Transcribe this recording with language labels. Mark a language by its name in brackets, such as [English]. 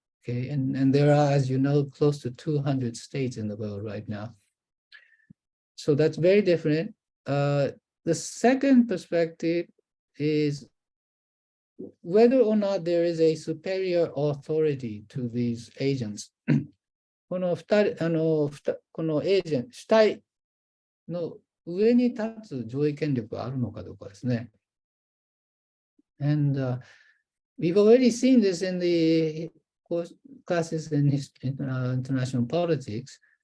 [English] Okay, and there are, as you know, close to 200 states in the world right now. So that's very different. The second perspective is whether or not there is a superior authority to these agents. [Japanese] このエージェント、主体の上に立つ上位権力があるのかどうかですね。 [English] And we've already seen this in the classes in international politics.